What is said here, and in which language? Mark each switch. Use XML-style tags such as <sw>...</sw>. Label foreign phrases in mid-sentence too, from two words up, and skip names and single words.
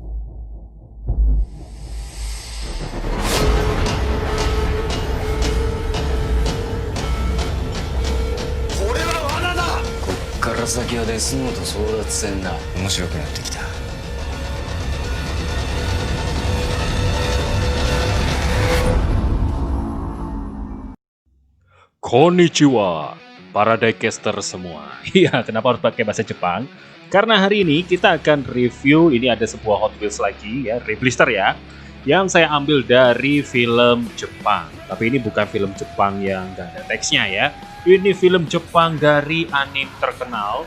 <ja>これは罠だ。こっから先はデスノート争奪戦だ。面白くなってきた。</ja> <id>Konnichiwa, para diecaster semua. Iya, kenapa harus pakai bahasa Jepang? Karena hari ini kita akan review, ini ada sebuah Hot Wheels lagi ya, Reblister ya, yang saya ambil dari film Jepang. Tapi ini bukan film Jepang yang gak ada teksnya ya. Ini film Jepang dari anime terkenal.</id>